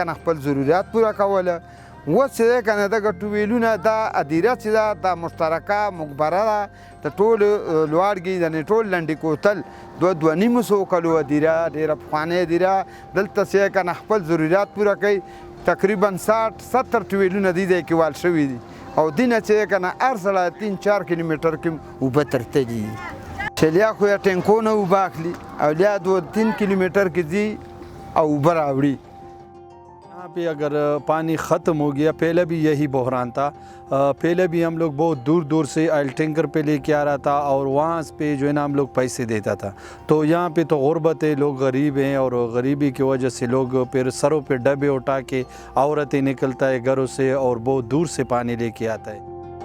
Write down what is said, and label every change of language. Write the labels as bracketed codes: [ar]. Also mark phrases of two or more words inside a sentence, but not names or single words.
[ps] نه خپل ضرورت پوره کوله اوس چې دی که نه دغه ټویلونه دا ادیره چې ده دا مشترکه مقبره ده د ټولو لوړګي یعنې ټول لنډې کوتل 2-2.5 کلو ادیره ډېره پخوانۍ ادیره دلته چې دی که نه خپل ضرورت پوره کوي تقریبا 60-70 ټویلونه دې ځای کې وال شوي دي او دې نه چې دی که نه هر سړی 3-4 کیلومیټر کې اوبه ترتلي دي چې لیا خو یا ټینکونه اوبه اخلي او لیا 2-3 کیلومیټر کې ځي او اوبه راوړي [ur] یہاں پے اگر پانی ختم ہو گیا، پہلے بھی یہی بحران تھا. پہلے بھی ہم لوگ بہت دور دور سے [en] oil tanker [ur] پے لے کے آ رہا تھا اور وہاں پے جو ہے نا ہم لوگ پیسے دیتا تھا. تو یہاں پے تو غربت ہے، لوگ غریب ہیں اور غریبی کی وجہ سے لوگ پھر سروں پے ڈبے اٹھا کے عورتیں نکلتا ہے گھروں سے اور بہت دور سے پانی لے کے آتا ہے.